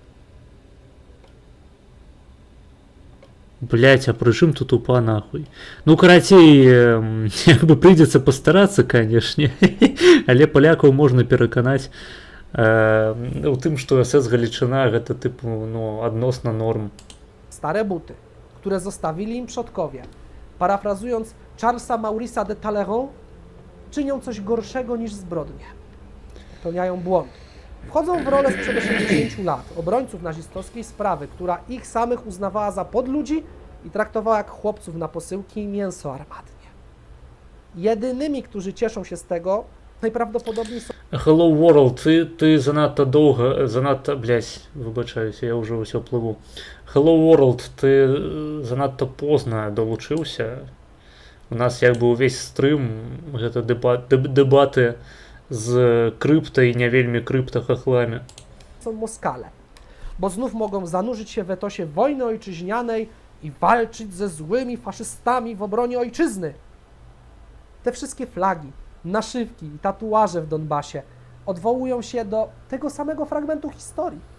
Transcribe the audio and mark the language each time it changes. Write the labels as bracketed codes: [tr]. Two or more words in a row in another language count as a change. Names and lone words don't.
[be] Блять, а пры чым тут УПА нахуй? Ну, карацей, як бы прыйдзецца пастарацца, канешне. Але палякаў можна пераканаць у тым, што СС Галічына гэта тыпу, ну, адносна норм. [pl] Stare buty, które zostawili im przodkowie, parafrazując Charlesa Maurice'a de Talleyrand, czynią coś gorszego niż zbrodnie. Popełniają błąd. Wchodzą w rolę sprzed 80 lat obrońców nazistowskiej sprawy, która ich samych uznawała za podludzi i traktowała jak chłopców na posyłki i mięso armatnie. Jedynymi, którzy cieszą się z tego, najprawdopodobniej są... [uk] Hello World, ty занадто довго, занадто, блять, вибачаюся, я вже усё пливу. Hello World, ти занадто позна долучився. [be] У нас якби увесь стрим, гэта дебаты z krypto i nie wielmi kryptochochlami. [pl] Są Moskale, bo znów mogą zanurzyć się w etosie wojny ojczyźnianej i walczyć ze złymi faszystami w obronie ojczyzny. Te wszystkie flagi, naszywki i tatuaże w Donbasie odwołują się do tego samego fragmentu historii.